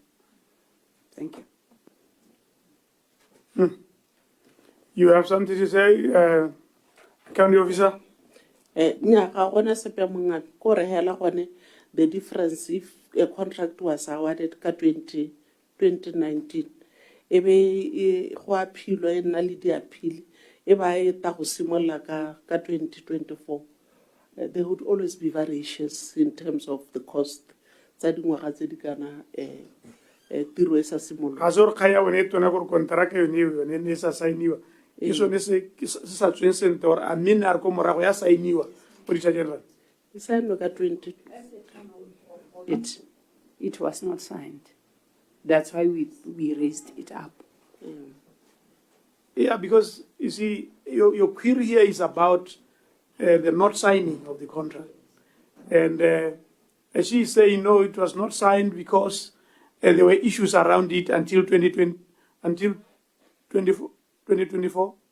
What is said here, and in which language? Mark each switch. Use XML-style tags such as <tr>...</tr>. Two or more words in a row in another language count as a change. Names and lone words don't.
<en>Thank you. You have something to say, County Officer? The difference if a contract was awarded in 2019,</en> <tn>ebe go appeal e nna le di appeal e ba e ta go simolla ka 2024.</tn> <en>There would always be variations in terms of the cost.</en> <tn>Tsa dingwaga tse di kana tiro e sa simolola. Ga se gore kaya one e tona gore kontraka yone ne sa sainiwa. Ke sone se sa tsweng sentle gore a mme a re ko morago ya sainiwa</tn> <en>Auditor General.</en> <tn>E saenwe ka 20.</tn> <en>It was not signed. That's why we raised it up. Yeah, because you see, your query here is about the not signing of the contract. And as she is saying, no, it was not signed because there were issues around it until 2024.</en>